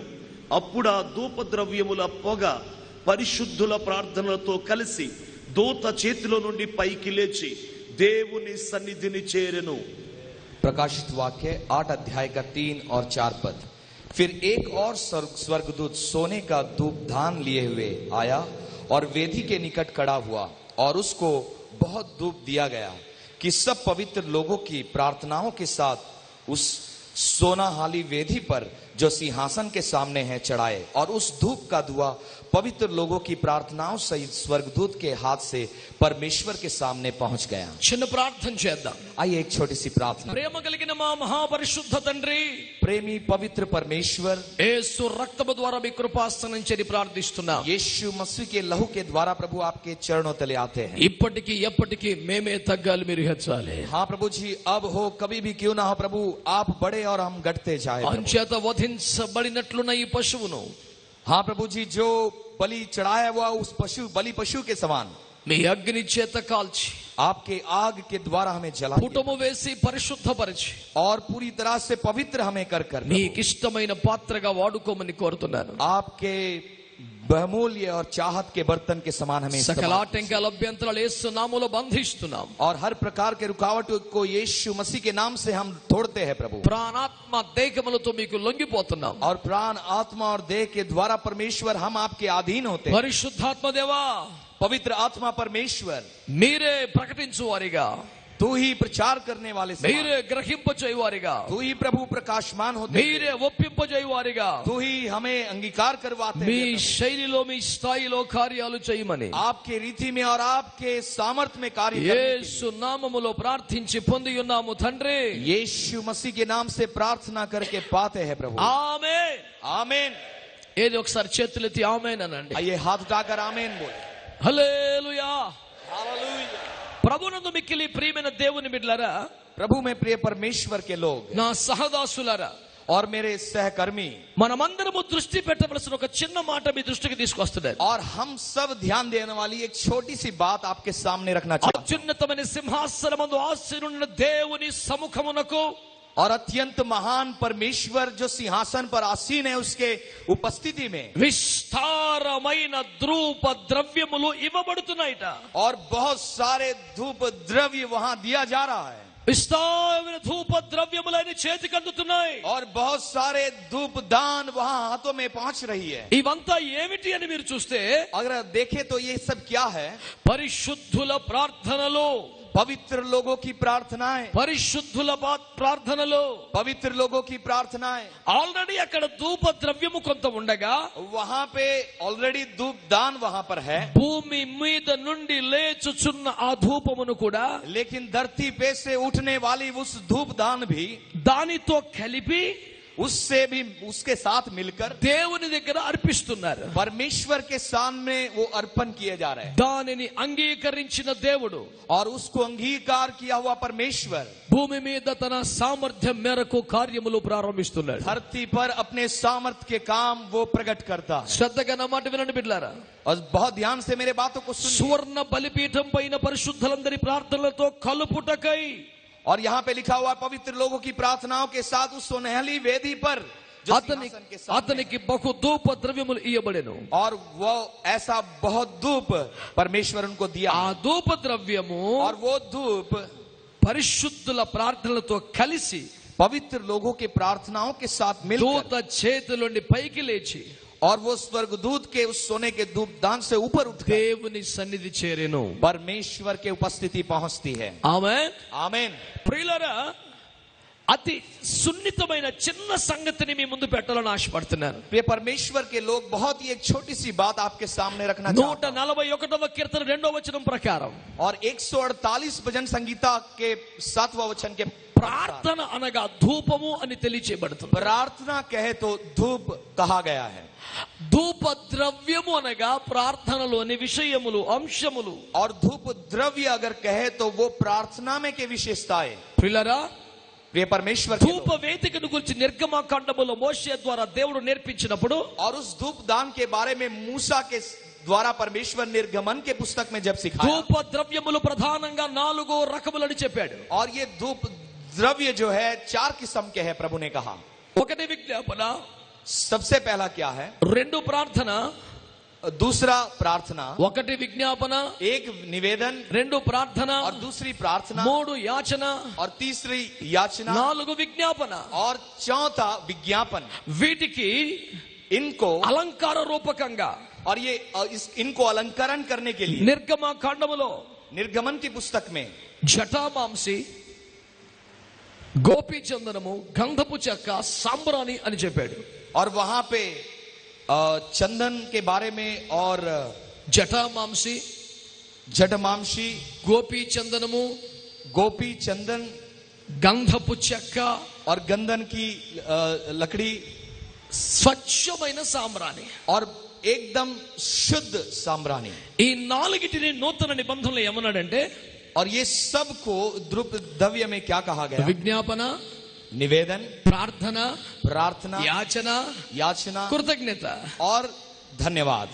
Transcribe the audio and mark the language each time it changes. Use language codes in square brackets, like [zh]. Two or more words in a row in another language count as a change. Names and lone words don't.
[te] అప్పుడు ఆ ధూప ద్రవ్యముల పొగ పరిశుద్ధుల ప్రార్థనలతో కలిసి దూత చేతిలో నుండి పైకి లేచి దేవుని సన్నిధిని చేరెను. [hi] प्रकाशित वाक्य 8 अध्याय का 3 और 4 पद। फिर एक और स्वर्गदूत सोने का धूपदान लिए हुए आया और वेदी के निकट खड़ा हुआ, और उसको बहुत धूप दिया गया कि सब पवित्र लोगों की प्रार्थनाओं के साथ उस सोनाहाली वेदी पर जो सिंहासन के सामने है चढ़ाए, और उस धूप का धुआं पवित्र लोगों की प्रार्थनाओं सहित स्वर्गदूत के हाथ से परमेश्वर के सामने पहुंच गया। [te] చిన్న ప్రార్థన చేద్దాం. [hi] आइए एक छोटी सी प्रार्थना। [te] ప్రేమ కలిగిన మా మహాపరిశుద్ధ తండ్రి, [hi] प्रेमी पवित्र परमेश्वर, [te] యేసు రక్తము ద్వారా మీ కృపాసనం చేరి ప్రార్థిస్తున్నాం. [hi] यीशु मसीह के लहू के द्वारा प्रभु आपके चरणों तले आते हैं। [te] ఇప్పటికి ఎప్పటికీ మేమే తగ్గాలి, మీరు హెచ్చాలి. [hi] हाँ प्रभु जी, अब हो कभी भी क्यों ना हो प्रभु, आप बड़े और हम घटते जाए। [te] అంచేత వధించబడినట్లున్న ఈ పశువును [hi] हाँ प्रभु जी, जो बलि चढ़ाया हुआ उस बलि पशु के समान [te] మీ అగ్ని చేత కాల్చి, [hi] आपके आग के द्वारा हमें जला [te] పుటము వేసి పరిశుద్ధపరిచి, [hi] और पूरी तरह से पवित्र हमें कर [te] మీకు ఇష్టమైన పాత్రగా వాడుకోమని కోరుతున్నాను. [hi] आपके बहुमूल्य और चाहत के बर्तन के समान हमें [te] సకల ఆటంకాల అభ్యంతరాలు యేసు నామములో బంధిస్తున్నాం. [hi] और हर प्रकार के रुकावटों को यीशु मसीह के नाम से हम तोड़ते हैं प्रभु। [te] ప్రాణాత్మ దేహములతో మీకు లొంగిపోతున్నాం. [hi] और प्राण आत्मा और देह के द्वारा परमेश्वर हम आपके अधीन होते हैं। [te] పరిశుద్ధాత్మ దేవా, [hi] पवित्र आत्मा परमेश्वर, [te] మీరే ప్రకటించు వారిగా, [hi] तू ही प्रचार करने वाले समान, [te] మీరే గ్రహింపచేయు వారిగా, [hi] तू ही प्रभु प्रकाशमान होते हैं, [te] మీరే ఒప్పింపజేయు వారిగా, [hi] तू ही हमें अंगीकार करवाते [te] మీ [hi] हैं [te] శైలిలో మీ స్థాయిలో కార్యాలు చేయమని [hi] आपके रीति में और आपके सामर्थ्य में कार्य करने के लिए। [te] యేసు నామములో ప్రార్థించి పొంది ఉన్నాము తండ్రి. [hi] यीशु मसीह के नाम से प्रार्थना करके पाते हैं प्रभु। [te] ఆమేన్. [hi] आमीन। [te] ఏది ఒకసారి చేతులెత్తి ఆమేన్ అనండి. [hi] आइए हाथ उठाकर आमीन बोले। [te] హల్లెలూయా. [hi] हालेलुया। [te] ప్రభునందు మిక్కిలి ప్రియమైన దేవుని బిడ్డలారా, [hi] प्रभु में प्रिय परमेश्वर के लोग [te] నా సహదాసులారా, [hi] और मेरे सहकर्मी, [te] మనమందరము దృష్టి పెట్టవలసిన ఒక చిన్న మాట మీ దృష్టికి తీసుకొస్తున్నాను. [hi] और हम सब ध्यान देने वाली एक छोटी सी बात आपके सामने रखना चाहते हैं। [te] అత్యున్నతమైన సింహాసనమందు ఆసీనున్న దేవుని సముఖమునకు, [hi] और अत्यंत महान परमेश्वर जो सिंहासन पर आसीन है उसके उपस्थिति में [te] విస్తారమైన ధూప ద్రవ్యములు ఇవ్వబడుతున్నాయిట. [hi] और बहुत सारे धूप द्रव्य वहां दिया जा रहा है, [te] విస్తారమైన ధూప ద్రవ్యములు ఆయన చేతికి అందుతున్నాయి. [hi] और बहुत सारे धूप दान वहां हाथों में पहुंच रही है। [te] ఇవంతా ఏమిటి అని మీరు చూస్తే, [hi] अगर देखें तो ये सब क्या है? [te] పరిశుద్ధుల ప్రార్థనలు, [hi] पवित्र लोगों की प्रार्थनाएं, [te] పరిశుద్ధుల ప్రార్థనలు. [hi] पवित्र लोगों की प्रार्थनाएं। [te] ఆల్రెడీ అక్కడ ధూప ద్రవ్యము కొంత ఉండగా, [hi] वहां पे ऑलरेडी धूप दान वहां पर है, [te] భూమి మీద నుండి లేచుచున్న ఆ ధూపమును కూడా [hi] लेकिन धरती पे से उठने वाली उस धूप दान भी [te] దానితో కలిపి [hi] उससे भी उसके साथ मिलकर [te] దేవుని దగ్గర అర్పిస్తున్నారు. [hi] परमेश्वर के सामने वो अर्पण किए जा रहे हैं। [te] దానిని అంగీకరించిన దేవుడు [hi] और उसको अंगीकार किया हुआ परमेश्वर [te] భూమి మీద తన సామర్థ్యం మేరకు కార్యములు ప్రారంభిస్తున్నాడు. [hi] धरती पर अपने सामर्थ्य के काम वो प्रकट करता है। [te] శ్రద్ధగా నా మాట వినండి బిడ్డలారా. [hi] और बहुत ध्यान से मेरे बातों को सुनिए। [te] సువర్ణ బలిపీఠం పైన పరిశుద్ధులందరి ప్రార్థనలతో కలుపుటకై, [hi] और यहाँ पे लिखा हुआ है पवित्र लोगों की प्रार्थनाओं के साथ उस सुनहली वेदी पर जो सिंहासन के सामने [te] అతనికి బహు ధూప ద్రవ్యములు ఇయ్యబడెను. [hi] और वो ऐसा बहुत धूप परमेश्वर उनको दिया, [te] ఆ ధూప ద్రవ్యము [hi] और वो धूप [te] పరిశుద్ధుల ప్రార్థనలతో కలిసి [hi] पवित्र लोगों के प्रार्थनाओं के साथ मिलकर [te] దూత చేతిలోని పైకి లేచి [hi] और वो स्वर्गदूत के उस सोने के धूप दान से ऊपर उठकर [te] దేవుని సన్నిధి చేరెను. [hi] परमेश्वर के उपस्थिति पहुंचती है। [te] ఆమేన్. [hi] आमीन। [te] ప్రియులారా, అతి సున్నితమైన చిన్న సంగతిని మీ ముందు పెట్టాలని ఆశపడుతున్నాను. [hi] प्रिय परमेश्वर के लोग, बहुत ही एक छोटी सी बात आपके सामने रखना चाहता हूं। [te] 141వ కీర్తన 2వ వచనం ప్రకారం [hi] और 148 भजन संगीता के 7वां वचन के [te] ప్రార్థన అనగా ధూపము అని తెలియచేయబడుతుంది. [hi] प्रार्थना कहे तो धूप कहा गया है। [te] ధూప ద్రవ్యము అనగా ప్రార్థనలోని విషయములు, అంశములు. [hi] और धूप द्रव्य अगर कहे तो वो प्रार्थना में के विशेषताएं। [te] ప్రియులారా, [hi] प्रिय परमेश्वर के [te] ధూప [hi] लोग, [te] వేదికను గురించి నిర్గమకాండములో మోషే ద్వారా దేవుడు నేర్పించినప్పుడు [hi] और उस धूप दान के बारे में मूसा के द्वारा परमेश्वर निर्गमन के पुस्तक में जब सिखाया, [te] ధూప ద్రవ్యములు ప్రధానంగా 4 రకములని చెప్పాడు. [hi] और ये धूप द्रव्य जो है 4 किस्म के हैं प्रभु ने कहा. [te] ఒకటి విజ్ఞాపన, [hi] सबसे पहला क्या है? [te] 2 ప్రార్థన, [hi] दूसरा प्रार्थना, [te] ఒకటి విజ్ఞాపన, [hi] 1 निवेदन [te] 2 ప్రార్థన, [hi] और दूसरी प्रार्थना, [te] 3 యాచన, [hi] और तीसरी याचना, [te] 4 విజ్ఞాపన. [hi] और चौथा विज्ञापन. [te] వీటికి [hi] इनको [te] అలంకార రూపకంగా [hi] और ये इनको अलंकरण करने के लिए [te] నిర్గమకాండములో [hi] निर्गमन की पुस्तक में [te] జటామాంసి, గోపీ చందనము, గంధపు చెక్క, సాంబ్రాణి అని చెప్పాడు. [hi] और वहां पे चंदन के बारे में और [te] జటామాంసి, [hi] जटमांशी, [te] గోపీ చందనము, [hi] गोपी चंदन [te] గంధపు చెక్క, [hi] और गंधन की लकड़ी, [te] స్వచ్ఛమైన సాంబ్రాణి. [hi] और एकदम शुद्ध साम्राणी. [te] ఈ 4టిని నూతన నిబంధనలు ఏమన్నాడంటే, [hi] और ये सब को द्रुप द्रव्य में क्या कहा गया? [te] విజ్ఞాపన, [hi] निवेदन, [te] ప్రార్థన, [hi] प्रार्थना, [te] యాచన, [hi] याचना [te] కృతజ్ఞత. [hi] और धन्यवाद.